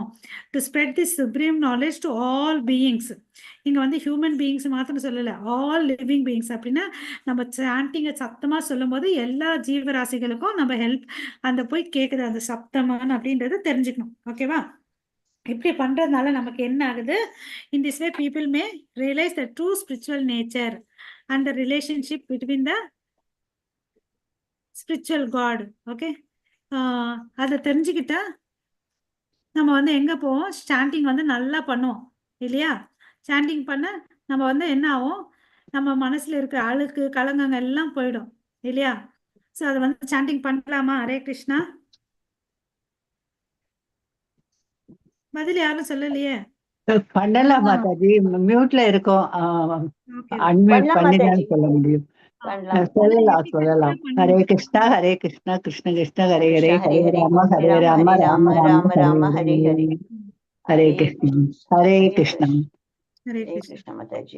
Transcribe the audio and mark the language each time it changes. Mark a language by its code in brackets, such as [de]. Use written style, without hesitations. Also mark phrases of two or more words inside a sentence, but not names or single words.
[en] to spread the supreme knowledge to all beings. [ta] இங்க வந்து [en] human beings [ta] மாத்திரம் சொல்லல, [en] all living beings. [ta] அப்படின்னா நம்ம சாண்டிங்க சத்தமா சொல்லும் போது எல்லா ஜீவராசிகளுக்கும் நம்ம ஹெல்ப் அந்த போய் கேக்குது அந்த சப்தமான் அப்படின்றத தெரிஞ்சுக்கணும். ஓகேவா, இப்படி பண்றதுனால நமக்கு என்ன ஆகுது, [en] in this way people may realize the true spiritual nature and the relationship between the spiritual god. [ta] ஓகே, அதை தெரிஞ்சுக்கிட்டா நம்ம வந்து எங்க போவோம், சாண்டிங் வந்து நல்லா பண்ணுவோம் இல்லையா. சாண்டிங் பண்ண நம்ம வந்து என்ன ஆகும், நம்ம மனசுல இருக்கிற அழுக்கு கலங்கங்கள் எல்லாம் போயிடும் இல்லையா. ஸோ அதை வந்து சாண்டிங் பண்ணலாமா? ஹரே கிருஷ்ணா. பதில் யாரும் சொல்லலையே. பண்ணலாம் மாதாஜி, மியூட்ல இருக்கோம். அன்மியூட் பண்ணலாம் பண்ணி தான் மாதாஜி, சொல்ல முடியும். பண்ணலாம். சொல்லலாம். ஹரே கிருஷ்ணா ஹரே கிருஷ்ணா கிருஷ்ண கிருஷ்ண ஹரே ஹரே, ஹரே ஹரே ஹரே, ராம ஹரே ராம ராம ராம ராம ஹரே ஹரே ஹரே. ஹரே. ஹரே கிருஷ்ணா ஹரே கிருஷ்ணா. ஹரே ஹரே கிருஷ்ணா. கிருஷ்ண மாதாஜி.